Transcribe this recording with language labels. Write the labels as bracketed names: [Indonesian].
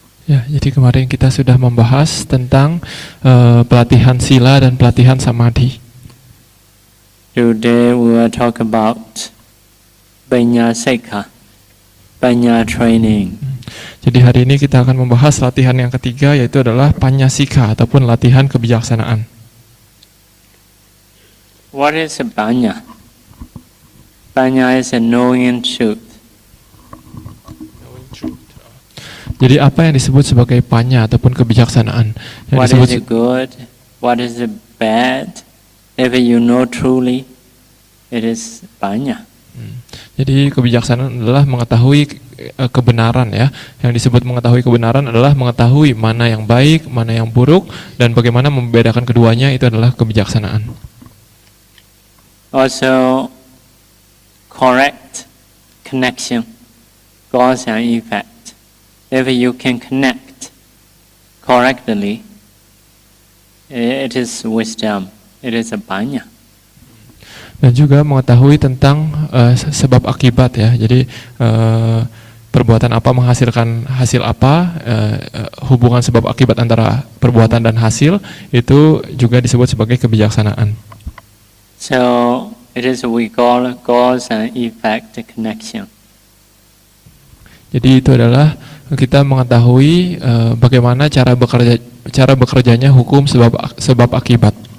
[Indonesian] Ya, jadi kemarin kita sudah membahas tentang pelatihan sila dan pelatihan samadhi. [English] Today we will talk about Panya Sekha, Panya training. [Indonesian] Jadi hari ini kita akan membahas latihan yang ketiga, yaitu adalah Panyasika ataupun latihan kebijaksanaan. [English] What is a Panya? Panya is a knowing truth. [Indonesian] Jadi apa yang disebut sebagai panya ataupun kebijaksanaan? Yang [English] What [Indonesian] disebut [English] is the good? What is the bad? If you know truly, it is Panya. [Indonesian] Jadi kebijaksanaan adalah mengetahui kebenaran ya. Yang disebut mengetahui kebenaran adalah mengetahui mana yang baik, mana yang buruk, dan bagaimana membedakan keduanya, itu adalah kebijaksanaan. [English] Also, correct connection, cause and effect. If you can connect correctly, it is wisdom. It is a Panya. [Indonesian] Dan juga mengetahui tentang sebab akibat ya. Jadi perbuatan apa menghasilkan hasil apa, hubungan sebab akibat antara perbuatan dan hasil itu juga disebut sebagai kebijaksanaan. [English] So it is we call cause and effect connection. [Indonesian] Jadi itu adalah kita mengetahui bagaimana cara bekerjanya hukum sebab akibat.